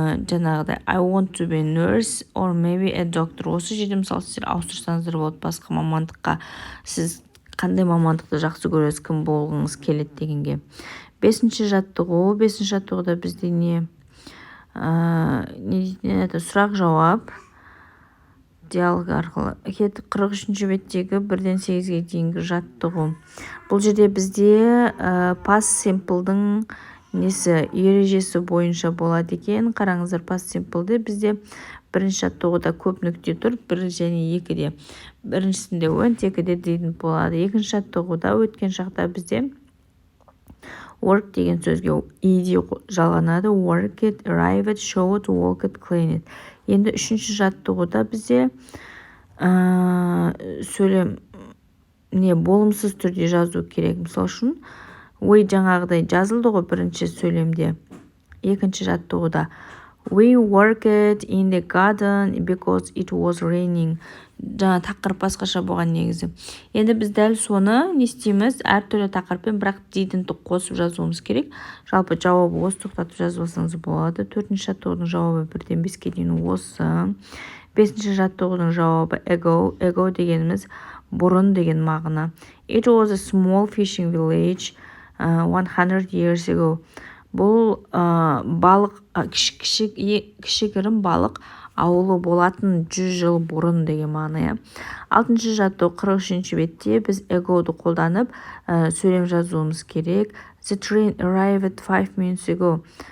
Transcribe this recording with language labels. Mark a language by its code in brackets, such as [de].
[en] Жаңағыдай I want to be a nurse or maybe a doctor. [kk] Осы жерде мысалы сіздер ауыстырсаңыздар болады басқа мамандыққа. Сіз қандай мамандықты жақсы көресіз, кім болғыңыз келеді дегенге. Бесінші жаттығуда бізде не дейтін еді? Сұрақ жауап. диалог арқылы. 43-ші беттегі 1-ден 8-ге дейінгі жаттығу. Бұл жерде бізде past simple'дың ережесі бойынша болады екен. Қараңыздар, past simple'де бізде бірінші жаттығуда көп нүкте тұр, 1 және 2-де. Біріншісінде went, 2-де дейтін болады. Екінші жаттығуда өткен шақта бізде work деген сөзге ed жалғанады. [en] Work it, arrive it, show it, walk it, clean it. [kk] Енді үшінші жаттығуда бізде сөйлем болымсыз түрде жазу керек. Мысал үшін, we жаңағыдай жазылды ғой бірінші сөйлемде. [en] Екінші жаттығуда we worked in the garden because it was raining. [kk] Жаңа тақырып басқаша болған негізі. Енді біз дәл соны не істейміз? Әртүрлі тақырыппен бірақ дейтінді қосып жазуымыз керек. Жалпы жауабы осы тоқтатып жазып алсаңыз болады. 4-ші жаттығудың жауабы 1-ден 5-ге дейін осы. 5-ші жаттығудың жауабы ago дегеніміз бұрын деген мағына. [en] It was a small fishing village 100 years ago. [kk] Бұл балық, кішігірім балық ауылы болатын 100 жыл бұрын деген мағына. 6-ші жаттығу 43-ші бетте біз ago'ды қолданып сөйлем жазуымыз керек. [en] The train arrived 5 minutes ago.